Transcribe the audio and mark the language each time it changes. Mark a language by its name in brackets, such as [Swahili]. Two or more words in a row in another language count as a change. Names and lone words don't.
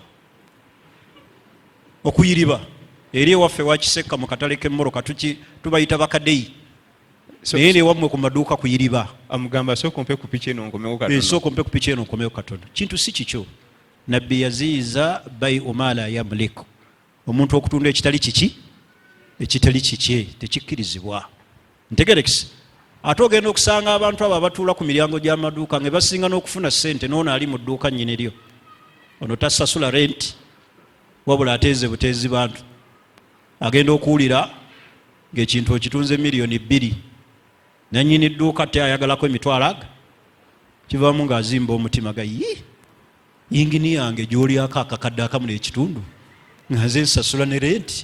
[Ganda] Okuyiriba eri ewaffe wakisekka mu katale k'emmoroka tubayita bakadeyi. Naye newammwe ku maduuka kuyiriba. Amugamba sooka ompe ku piki eno nkomewo katono. Sooka ompe ku piki eno nkomewo katono. Kintu si kikyo. Nabbi yaziiza [Arabic] بيع ما لا يملك. [Ganda] Omuntu okutunda ekitali kiki, ekitali kiki tekikkirizibwa. Ntegerekese. ate ogenda okusanga abantu abo abatuula ku miryango gy'amaduuka nga basinga n'okufuna ssente n'ono ali mu dduuka nnyini lyo ono tasasula renti wabula ateeze buteezi bantu agenda okuwulira ng'ekintu okitunze miliyoni 2 nannyini dduuka te ayagalako emitwalo aga kivaamu ng'azimba omutima ga yingini yange gy'olyako akakadde akamula ekitundu nga nze nsasula ne renti.